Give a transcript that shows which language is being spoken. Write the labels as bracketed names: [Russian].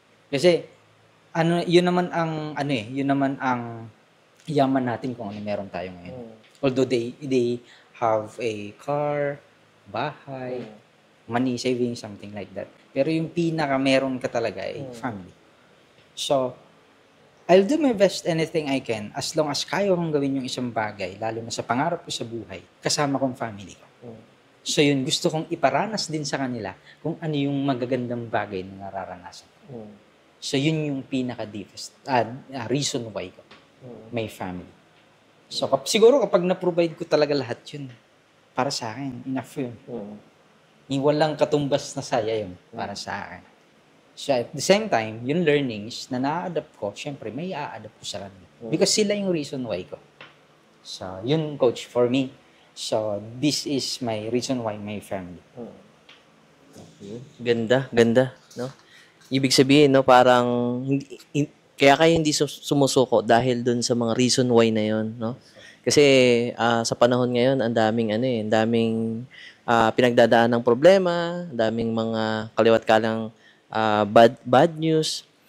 [Filipino] Kasi, yun naman ang yaman natin kung ano meron tayo ngayon. [English] Although they have a car, bahay, money saving, something like that. [Filipino] Pero yung pinaka meron ka talaga ay family. [English] So, I'll do my best anything I can as long [Filipino] as kaya kong gawin yung isang bagay, lalo na sa pangarap ko sa buhay, kasama kong family ko. So yun, gusto kong iparanas din sa kanila kung ano yung magagandang bagay na nararanasan. So yun yung pinaka-deepest reason why ko. My family. So siguro kapag na-provide ko talaga lahat yun, para sa akin, enough yun. Yung walang katumbas na saya yun para sa akin. [English] So at the same time, [Filipino] yung learnings na na-adapt ko, syempre may a-adapt ko sa kanila. Because sila yung reason why ko. So yun, coach, for me. [English] So this is my reason why my family. [Filipino] Ganda, no? Ibig sabihin, no, parang kaya kayo hindi sumusuko dahil dun sa mga reason why na yon, no? Kasi sa panahon ngayon, ang daming pinagdadaan ng problema, ang daming mga kaliwat kalang bad news.